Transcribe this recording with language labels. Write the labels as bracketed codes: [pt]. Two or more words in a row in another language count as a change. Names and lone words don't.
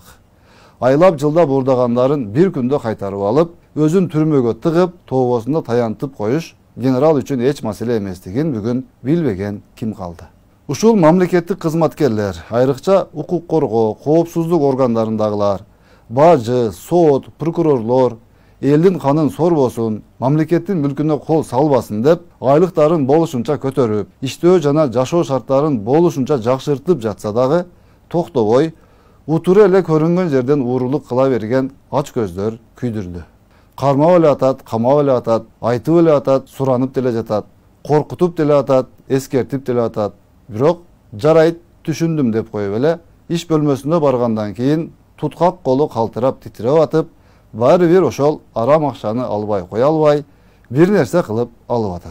[ky] Айлап жылдап уурдагандарын бир күндө кайтарып алып, өзүн түрмөгө тыгып, тообосунда таянтып коюш генерал үчүн эч маселе эместигин бүгүн билбеген ким калды? Ушул мамлекеттик кызматкерлер, айрыкча укук коргоо, коопсуздук органдарындагылар, бажы, сот, прокурорлор элин канын сорбосун, мамлекеттин мүлкүнө кол салбасын деп, айлыктарын болушунча көтөрүп, иштөө жана жашоо шарттарын болушунча жакшыртып жатса дагы, токтобой, утуру эле көрүнгөн жерден уурулук кыла берген ач көздөр күйдүрдү. Кармап эле атат, камап эле атат, айтып эле атат, суранып деле жатат, коркутуп деле атат, эскертип деле атат. Бирок жарайт, түшүндүм деп коюп эле, иш бөлмөсүнө баргандан кийин туткак колу калтырап титиреп атып, баары бир ошол арам акчаны албай кое албай, бир нерсе кылып алып атат.